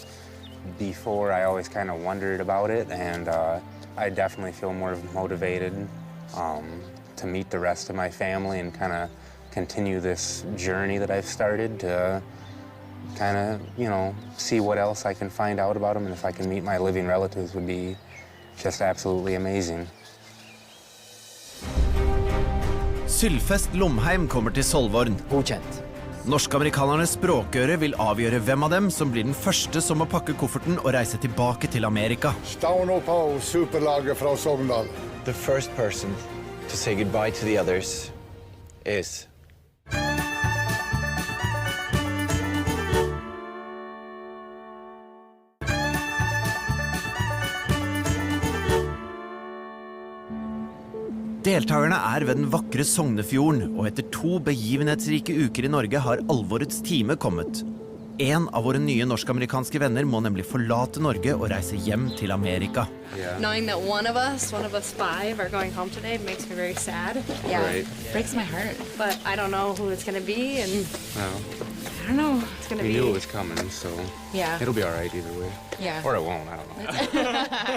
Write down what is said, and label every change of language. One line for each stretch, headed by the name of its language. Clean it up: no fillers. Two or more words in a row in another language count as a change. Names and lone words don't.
English: Before, I always kind of wondered about it, and I definitely feel more motivated to meet the rest of my family and kind of continue this journey that I've started to kind of, you know, see what else I can find out about them, and if I can meet my living relatives would be just absolutely amazing.
Norwegian: Sylfest Lomheim kommer til Solvorn. Godkjent. Norsk-amerikanernes språkøre vil avgjøre hvem av dem som blir den første som må pakke kofferten og reise tilbake til Amerika. Stavn på superlaget fra Sogndal.
English: The first person to say goodbye to the others is...
Norwegian: Deltagerne ved den vakre Sognefjorden, og etter 2 begivenhetsrike uker I Norge har alvorets time kommet. En av våre nye norsk-amerikanske venner må nemlig forlate Norge og reise hjem til Amerika.
English: Knowing that one of us 5, are going home today makes me very sad. Yeah, right. Breaks my heart. But I don't know who it's going to be, and Well, I don't know. It's going to we be... knew it was coming, so Yeah. it'll be all right either way. Yeah. Or it won't, I don't know.